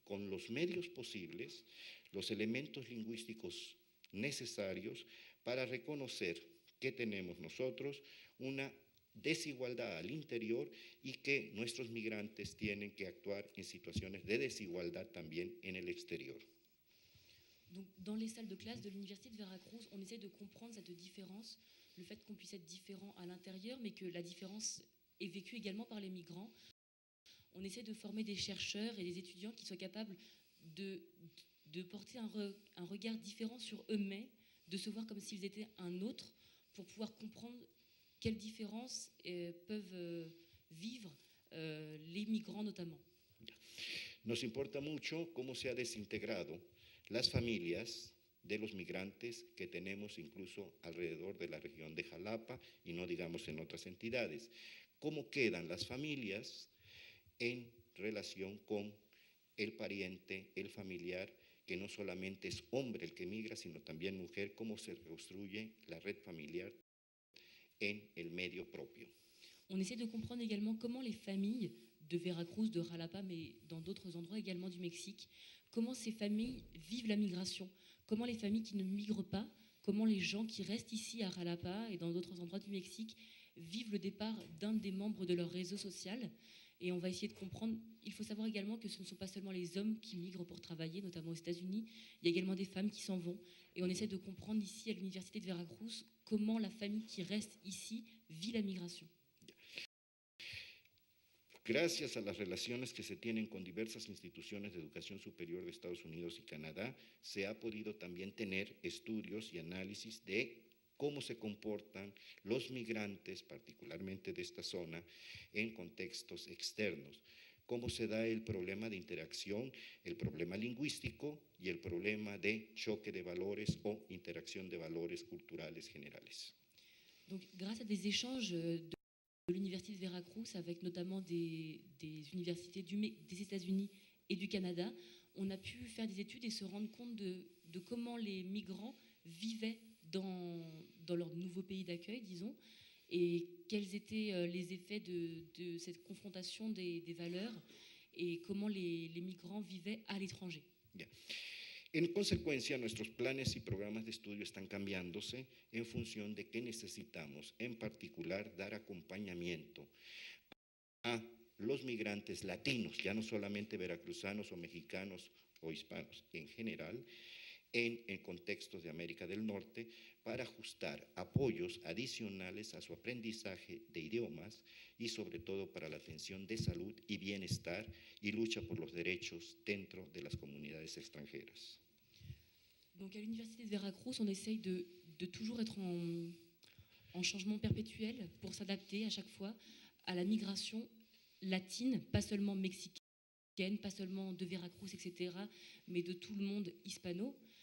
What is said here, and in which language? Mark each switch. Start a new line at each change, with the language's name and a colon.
Spanish: con los medios posibles los elementos lingüísticos necesarios para reconocer que tenemos nosotros una desigualdad al interior y que nuestros migrantes tienen que actuar en situaciones de desigualdad también en el exterior.
French: Donc, dans les salles de classe de l'Université de Veracruz, on essaie de comprendre cette différence, le fait qu'on puisse être différent à l'intérieur, mais que la différence est vécue également par les migrants. On essaie de former des chercheurs et des étudiants qui soient capables de porter un regard différent sur eux-mêmes, de se voir comme s'ils étaient un autre, pour pouvoir comprendre quelles différences peuvent vivre les migrants notamment.
Spanish: Nos importa mucho cómo se ha desintegrado las familias de los migrantes que tenemos incluso alrededor de la región de Jalapa y no digamos en otras entidades. Cómo quedan las familias en relación con el pariente, el familiar, que no solamente es hombre el que migra, sino también mujer, cómo se reconstruye la red familiar en el medio propio.
French: On essaie de comprendre également comment les familles de Veracruz, de Jalapa, mais dans d'autres endroits également du Mexique, comment ces familles vivent la migration, comment les familles qui ne migrent pas, comment les gens qui restent ici à Jalapa et dans d'autres endroits du Mexique vivent le départ d'un des membres de leur réseau social. Et on va essayer de comprendre. Il faut savoir également que ce ne sont pas seulement les hommes qui migrent pour travailler, notamment aux États-Unis. Il y a également des femmes qui s'en vont. Et on essaie de comprendre ici à l'Université de Veracruz comment la famille qui reste ici vit la migration.
Spanish: Gracias a las relaciones que se tienen con diversas instituciones de educación superior de Estados Unidos y Canadá, se ha podido también tener estudios y análisis de cómo se comportan los migrantes, particularmente de esta zona, en contextos externos, cómo se da el problema de interacción, el problema lingüístico y el problema de choque de valores o interacción de valores culturales generales.
French: Donc, grâce à des échanges de l'Université de Veracruz avec notamment des universités des États-Unis et du Canada, on a pu faire des études et se rendre compte de comment les migrants vivaient dans leur nouveau pays d'accueil, disons, et quels étaient les effets de cette confrontation des valeurs et comment les migrants vivaient à l'étranger. Yeah.
Spanish: En consecuencia, nuestros planes y programas de estudio están cambiándose en función de qué necesitamos, en particular dar acompañamiento a los migrantes latinos, ya no solamente veracruzanos o mexicanos o hispanos, en general, en contextos de América del Norte, para ajustar apoyos adicionales a su aprendizaje de idiomas y sobre todo para la atención de salud y bienestar y lucha por los derechos dentro de las comunidades extranjeras.
French: Donc à l'Université de Veracruz, on essaye de toujours être en changement perpétuel pour s'adapter à chaque fois à la migration latine, pas seulement mexicaine, pas seulement de Veracruz, etc., mais de tout le monde hispano.